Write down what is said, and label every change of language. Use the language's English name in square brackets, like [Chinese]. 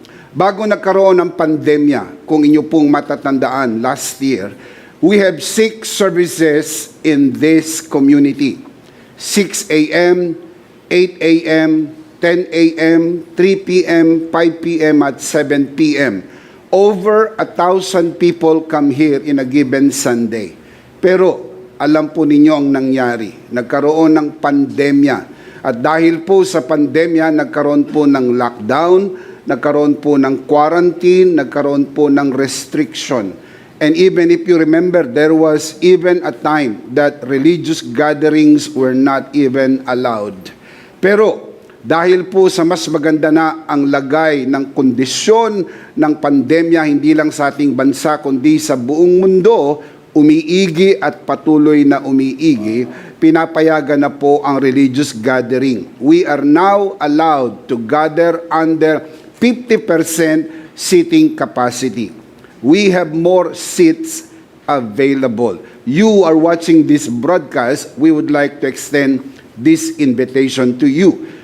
[Filipino] Bago nagkaroon ng pandemya, kung inyo pong matatandaan [English] last year, we have 6 services in this community. 6 a.m., 8 a.m., 10 a.m., 3 p.m., 5 p.m., at 7 p.m. Over 1,000 people come here in a given Sunday. [Filipino] Pero alam po ninyo ang nangyari. Nagkaroon ng pandemya. At dahil po sa pandemya, nagkaroon po ng lockdown, nagkaroon po ng quarantine, nagkaroon po ng restriction. [English] And even if you remember, there was even a time that religious gatherings were not even allowed. [Filipino] Pero dahil po sa mas maganda na ang lagay ng kondisyon ng pandemya, hindi lang sa ating bansa, kundi sa buong mundo, umiigi at patuloy na umiigi, pinapayagan na po ang religious gathering. [English] We are now allowed to gather under 50% seating capacity. We have more seats available. You are watching this broadcast, we would like to extend this invitation to you.